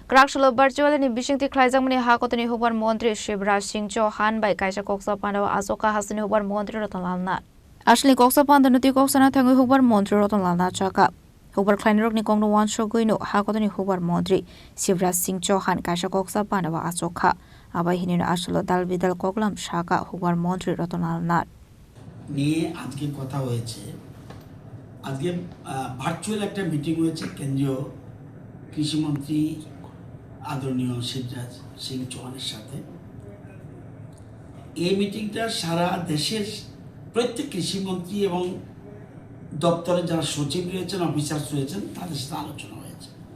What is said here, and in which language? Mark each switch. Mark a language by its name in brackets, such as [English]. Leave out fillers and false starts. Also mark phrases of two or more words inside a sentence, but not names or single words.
[Kok Borok] Kraksalo virtual ni Bisingtwi Khlaijakmani Hakotor ni Hukbar Mantri Shivraj Singh Chouhan by Kaisa kokchap Pandao Achukha Haste ni Hukbar Mantri Ratan Lal Nath. Asli kokchap Pandao nuti koksana thangi Hukbar Mantri Ratan Lal Nath chaka. Hukbar Khlainrok ni kongno wan shoguino Hakotor ni Hukbar Mantri Shivraj Singh Chouhan Kaisa kokchap Pandao Achukha. Abai hinino aslo dal bidal koklam shaka Hukbar Mantri Ratan Lal Nath. [Bangla] নিয়ে আজকে কথা হয়েছে আজকে ভার্চুয়াল একটা মিটিং হয়েছে কেন্দ্রীয় কৃষিমন্ত্রী আদরণীয় শিবরাজ সিং চৌহানের সাথে এই মিটিংটা সারা দেশের প্রত্যেক কৃষিমন্ত্রী এবং দপ্তরে যারা সচিব রয়েছেন অফিসার রয়েছেন তাদের সাথে আলোচনা হয়েছে